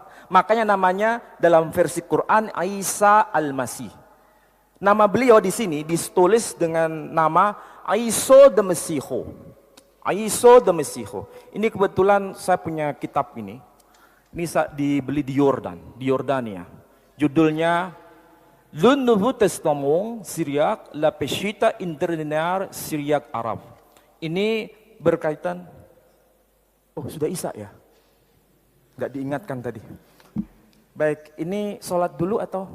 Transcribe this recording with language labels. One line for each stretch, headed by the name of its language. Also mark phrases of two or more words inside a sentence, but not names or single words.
Indonesian: Makanya namanya dalam versi Quran Isa Al-Masih. Nama beliau di sini ditulis dengan nama Aiso de Mesiho. Aiso de Mesiho. Ini kebetulan saya punya kitab ini. Ini dibeli di Yordania. Judulnya Le Nouveau Testament Syriaque, la Peshitta Interlinéaire Syriaque Arabe. Ini berkaitan, oh sudah Isya ya? Gak diingatkan tadi. Baik, ini sholat dulu atau?